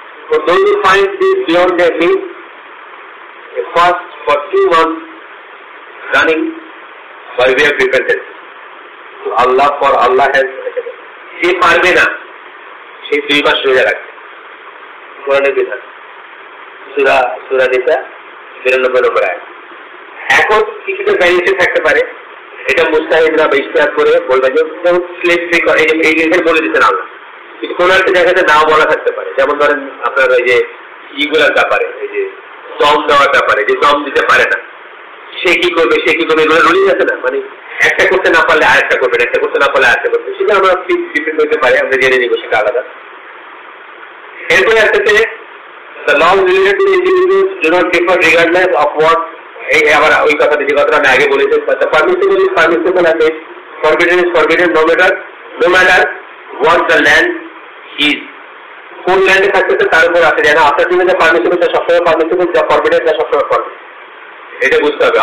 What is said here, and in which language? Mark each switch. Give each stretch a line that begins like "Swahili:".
English: For those who find this beyond their means, a fast for 2 months running by way of repentance to Allah, for Allah has,
Bangla: সে পারবে না সেই 2 মাস রোজা রাখতে, কোরআনের বিধান, সূরা নিসা ৯৬ নম্বর আয়াত। এখন কিছুটা ভ্যারিয়েশন থাকতে পারে, এটা মুস্তাহিদরা বা ইশতিহাদ করে বলবে যে স্লেভ ফ্রি করে, এই বলে দিচ্ছেন আল্লাহ, কিন্তু কোন একটা জায়গাতে নাও বলা থাকতে পারে। যেমন ধরেন আপনার ওই যে ইগুলার ব্যাপারে, এই যে দম দেওয়ার ব্যাপারে, যে দম দিতে পারে না সে কি করবে এগুলো রুলিং আছে না, মানে একটা করতে না পারলে আরেকটা করবেন, একটা করতে না পারলে আরেকটা করবেন, সেটা আমরা ডিপেন্ড করতে পারি, আমরা জেনে নিব, সেটা আলাদা। এরপরে আসতেছে
English: the laws related to the individuals do not differ regardless of what,
Bangla: এই আবার ওই কথাটা যে কথাটা আমি আগে বলেছি,
English: the permissible is permissible and the forbidden is forbidden no matter what the land is.
Bangla: কোন ল্যান্ডে থাকতেছে তার উপর আসে, যেন আপনার জন্য যে পারমিসিবল তা সবসময় পারমিসিবল, যা ফরবিডেন তা সবসময় ফরবিডেন, এটা বুঝতে হবে।